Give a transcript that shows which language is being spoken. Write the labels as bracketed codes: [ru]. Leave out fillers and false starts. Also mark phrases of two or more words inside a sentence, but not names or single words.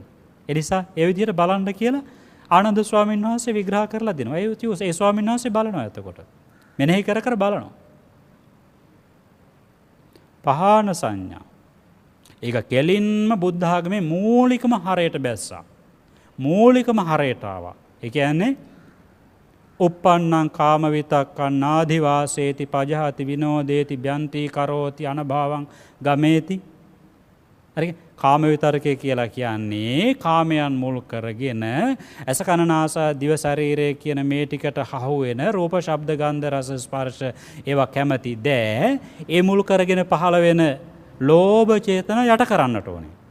[si] ඒ නිසා ඒ විදිහට බලන්න කියලා ආනන්ද ස්වාමීන් වහන්සේ විග්‍රහ කරලා දෙනවා. ඒ ස්වාමීන් වහන්සේ බලනවා එතකොට. මෙනෙහි කර බලනවා. පහන සංඥා. ඒක කෙලින්ම බුද්ධ ආගමේ මූලිකම හරයට බැස්සා. මූලිකම හරයට ආවා. ඒ කියන්නේ [pi] uppannං කාම විතක්කං නාධි වාසේති පජහති විනෝදේති බ්‍යන්ති කරෝති අනභවං ගමේති. [si] හරි. කාම විතරකය කියලා කියන්නේ කාමයන් මුල් කරගෙන ඇස කන නාසය දිව ශරීරය කියන මේ ටිකට හහු වෙන රූප ශබ්ද ගන්ධ රස ස්පර්ශ ඒවා කැමැති දෑ ඒ මුල් කරගෙන පහළ වෙන ලෝභ චේතන යට කරන්නට ඕනේ.